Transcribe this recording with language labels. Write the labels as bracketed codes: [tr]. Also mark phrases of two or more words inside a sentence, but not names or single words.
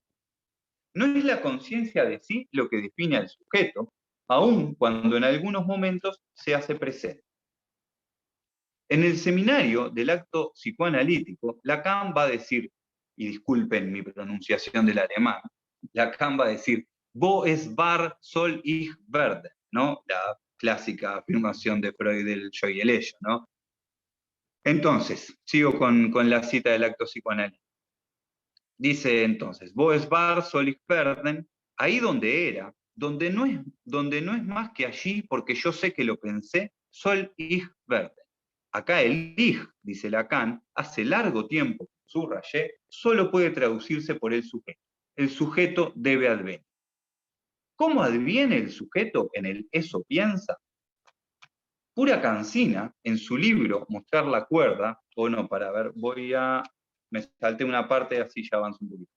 [es] No es la conciencia de sí lo que define al sujeto, aun cuando en algunos momentos se hace presente. En el seminario del acto psicoanalítico, Lacan va a decir, y disculpen mi pronunciación del alemán, Lacan va a decir, [de] wo es wahr soll ich werden, [es] ¿no? La clásica afirmación de Freud del yo y el ello, ¿no? Entonces, sigo con la cita del acto psicoanalítico. Dice entonces, [de] wo es wahr soll ich werden, [es] ahí donde era, donde no es más que allí porque yo sé que lo pensé, [de] soll ich werden. [es] Acá el ich, dice Lacan, hace largo tiempo, subrayé, solo puede traducirse por el sujeto. El sujeto debe advenir. ¿Cómo adviene el sujeto en el eso piensa? Pura Cancina, en su libro Mostrar la cuerda, o no, para ver, me salté una parte, así ya avanzo un poquito.